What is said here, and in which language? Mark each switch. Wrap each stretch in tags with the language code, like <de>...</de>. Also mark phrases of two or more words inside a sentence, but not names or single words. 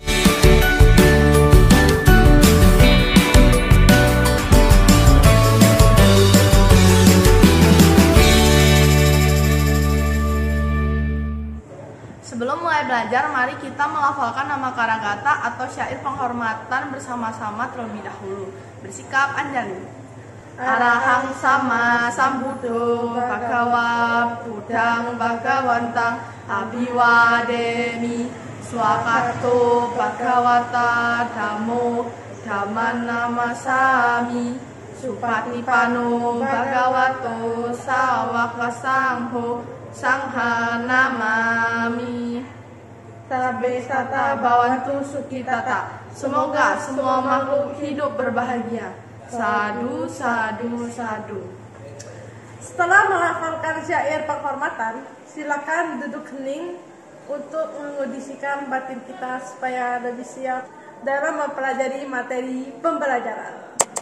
<id>Sebelum mulai belajar, mari kita melafalkan nama karagata atau syair penghormatan bersama-sama terlebih dahulu. Bersikap anjali.</id> <pi>Arahang sama sambuddho bhagava buddhang bhagawantang abiwademi swakato bhagawata dhammo dhamman namasami supatipano bhagavato sawaka sangho sangha namami. Sabe sata bawantu sukitata.</pi> <id>Semoga semua makhluk hidup berbahagia.</id> <pi>Sadu, sadu, sadu.</pi> <id>Setelah melafalkan syair penghormatan, silakan duduk hening untuk mengondisikan batin kita supaya lebih siap dalam mempelajari materi pembelajaran.</id>